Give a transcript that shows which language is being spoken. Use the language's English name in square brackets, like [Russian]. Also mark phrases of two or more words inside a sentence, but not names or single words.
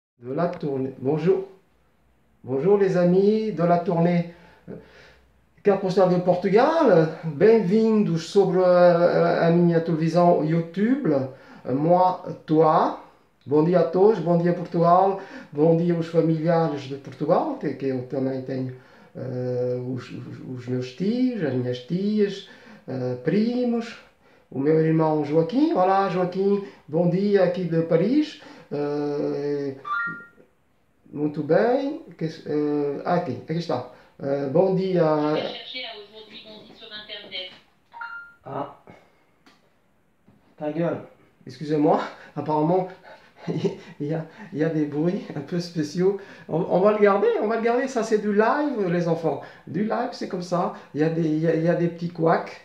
[French] de la tournée. Bonjour, bonjour les amis de la tournée Carte postale de Portugal. [Portuguese] Bem-vindos sobre a minha televisão YouTube. [French] Moi, toi. [Portuguese] Bom dia a todos, bom dia Portugal, bom dia os familiares de Portugal, que eu também tenho os meus tios, as minhas tias, primos, o meu irmão Joaquim. Olá Joaquim, bom dia aqui de Paris. Muito bem. Aqui está. Bom dia. [French] Ah, ta gueule. Excusez-moi, apparemment, il y a des bruits un peu spéciaux. On va le garder, ça c'est du live, les enfants. Du live, c'est comme ça. Il y a des petits couacs.